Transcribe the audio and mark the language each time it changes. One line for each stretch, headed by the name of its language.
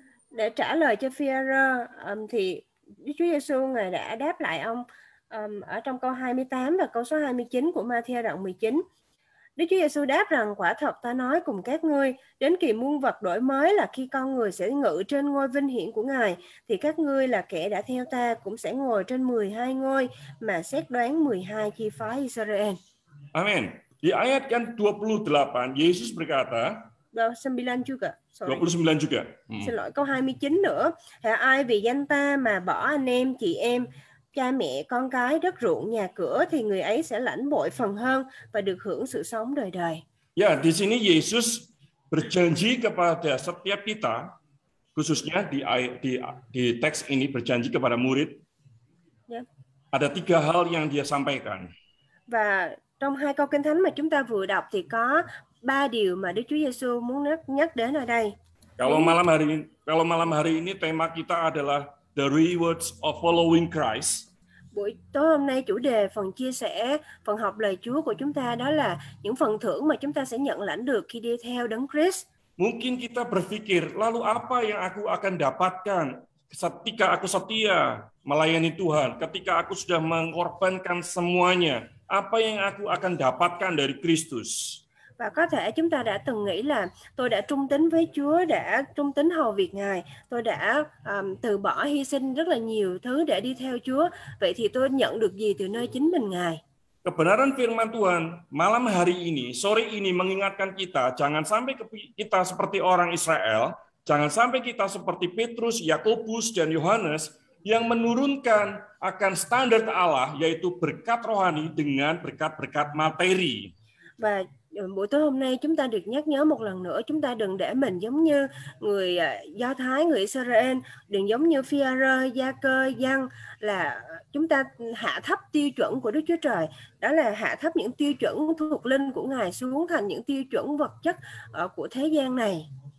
Vietnamese: Để trả lời cho Phi-e-rơ thì Chúa Giêsu Ngài đã đáp lại ông ở trong câu 28 và câu số 29 của Ma-thi-ơ đoạn 19. Đức Chúa Giêsu đáp rằng: quả thật ta nói cùng các ngươi, đến kỳ muôn vật đổi mới là khi con người sẽ ngự trên ngôi vinh hiển của Ngài, thì các ngươi là kẻ đã theo ta cũng sẽ ngồi trên 12 ngôi mà xét đoán 12 chi phái Israel.
Indonesian: Amin. Di ayat yang 28 Yesus berkata, 29 juga. 29 juga.
Vietnamese: Xin lỗi, câu 29 nữa. Hả ai vì danh ta mà bỏ anh em, chị em, cha mẹ, con cái, đất ruộng, nhà cửa thì người ấy sẽ lãnh bội phần hơn và được hưởng sự sống đời đời.
Indonesian: Ya, di sini Yesus berjanji kepada setiap kita, khususnya di teks ini berjanji kepada murid.
English: Yeah.
Indonesian: Ada 3 hal yang dia sampaikan.
Vietnamese: Và trong 2 câu Kinh Thánh mà chúng ta vừa đọc thì có 3 điều mà Đức Chúa Giêsu muốn nhắc đến ở đây.
Indonesian: Kalau malam hari ini tema kita adalah
English: the rewards of following Christ.
Vietnamese: Buổi tối hôm nay chủ đề phần chia sẻ, phần học lời Chúa của chúng ta đó là những phần thưởng mà chúng ta sẽ nhận lãnh được khi đi theo Đấng Christ.
Indonesian: Mungkin kita berpikir, lalu apa yang aku akan dapatkan ketika aku setia melayani Tuhan, ketika aku sudah mengorbankan semuanya, apa yang aku akan dapatkan dari Kristus?
Vietnamese: Và có thể chúng ta đã từng nghĩ là tôi đã trung tín với Chúa, đã trung tín hầu việc Ngài, tôi đã từ bỏ hy sinh rất là nhiều thứ để đi theo Chúa. Vậy thì tôi nhận được gì từ nơi chính mình Ngài?
Indonesian: Kebenaran firman Tuhan malam hari ini, sore ini mengingatkan kita, jangan sampai kita seperti orang Israel, jangan sampai kita seperti Petrus, Yakobus, dan Yohanes yang menurunkan akan standar Allah, yaitu berkat rohani dengan berkat-berkat materi.
Vietnamese: Và buổi tối hôm nay chúng ta được nhắc nhớ một lần nữa, chúng ta đừng để mình giống như người Do Thái, người Israel, đừng giống như Phi-e-rơ, Gia-cơ, Giăng là chúng ta hạ thấp tiêu chuẩn của Đức Chúa Trời, đó là hạ thấp những tiêu chuẩn thuộc linh của Ngài xuống thành những tiêu chuẩn vật chất của thế gian này.